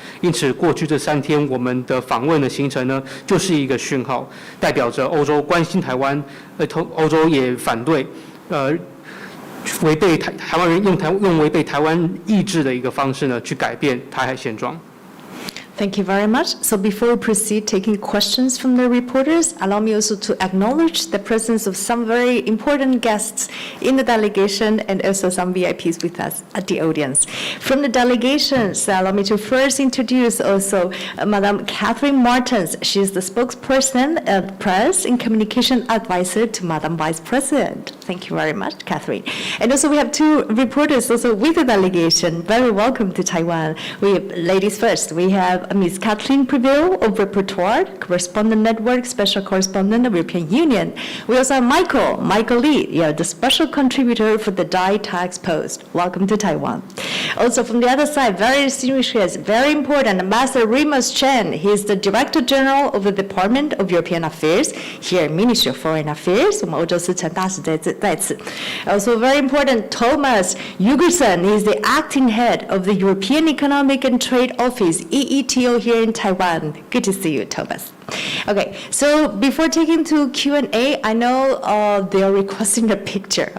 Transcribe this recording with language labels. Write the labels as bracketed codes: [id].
[zh] 因此，过去这3天我们的访问的行程呢，就是一个讯号，代表着欧洲关心台湾，欧洲也反对，违背台湾人用违背台湾意志的一个方式呢，去改变台海现状。 [en] Thank you very much. So before we proceed taking questions from the reporters, allow me also to acknowledge the presence of some very important guests in the delegation and also some VIPs with us at the audience. From the delegations, allow me to first introduce also Madam Catherine Martens. She is the spokesperson of press and communication advisor to Madam Vice President. Thank you very much, Catherine. And also we have two reporters also with the delegation. Very welcome to Taiwan. We have ladies first. We have Ms. Kathleen Prevail of Repertoire, Correspondent Network, Special Correspondent of European Union. We also have Michael Lee, the special contributor for the Dai Tax Post. Welcome to Taiwan. Also from the other side, very distinguished guest, very important, Ambassador Remus Chen. He is the Director General of the Department of European Affairs here in Ministry of Foreign Affairs. [zh] 我们欧洲司陈大使在此. [en] Also very important, Thomas Yugerson. He is the Acting Head of the European Economic and Trade Office, EETO, here in Taiwan. Good to see you, Thomas. Okay, so before taking to Q&A, I know they are requesting a picture.